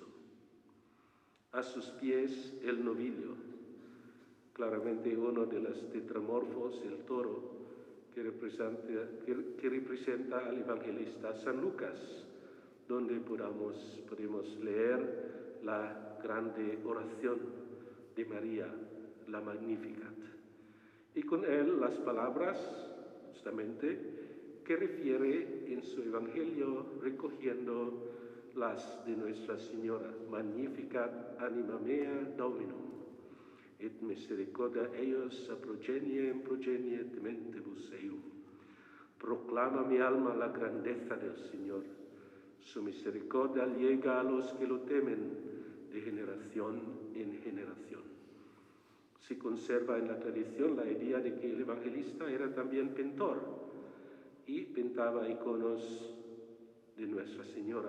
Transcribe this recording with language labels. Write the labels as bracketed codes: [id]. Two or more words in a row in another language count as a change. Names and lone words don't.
[es] A sus pies el novillo, claramente uno de los tetramorfos, el toro, que representa al evangelista San Lucas, donde podemos leer la grande oración de María, la Magnificat. Y con él las palabras, justamente, que refiere en su evangelio recogiendo las de Nuestra Señora. [la] Magnificat anima mea Dominum, et misericordia eius a progenie tementibus eium. [es] Proclama mi alma la grandeza del Señor. Su misericordia llega a los que lo temen de generación en generación. Se conserva en la tradición la idea de que el evangelista era también pintor y pintaba iconos de Nuestra Señora.